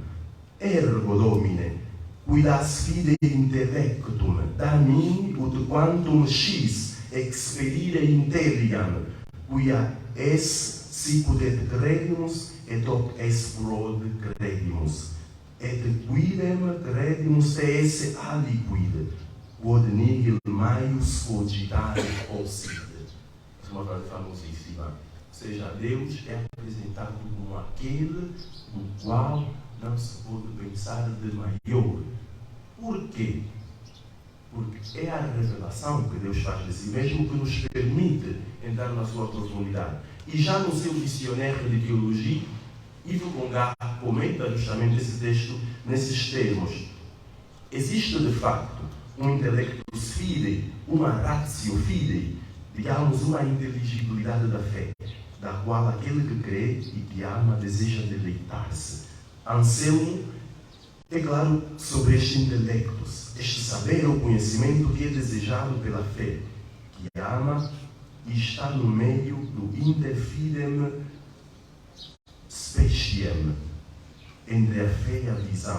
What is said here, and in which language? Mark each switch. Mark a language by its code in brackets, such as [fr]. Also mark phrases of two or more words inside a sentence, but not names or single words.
[la] Ergo, Domine, qui das fide intellectum, da mi ut quantum scis expedire intelligam, quia es sicut et credimus, et hoc es prod credimus, et quidem credimus te esse aliquid, quod nihil maius cogitare possit. [pt] É uma frase famosíssima. Ou seja, Deus é apresentado como aquele do qual não se pode pensar de maior. Por quê? Porque é a revelação que Deus faz de si mesmo que nos permite entrar na sua profundidade. E já no seu dicionário de teologia, Yves Congar comenta justamente esse texto nesses termos. Existe de facto um [la] intelectus fidei, [pt] uma [la] ratio fidei, [pt] digamos, uma inteligibilidade da fé, da qual aquele que crê e que ama deseja deleitar-se. Anselmo é claro sobre este intelectus, este saber ou conhecimento que é desejado pela fé, que ama e está no meio do [la] interfidem speciem, [pt] entre a fé e a visão.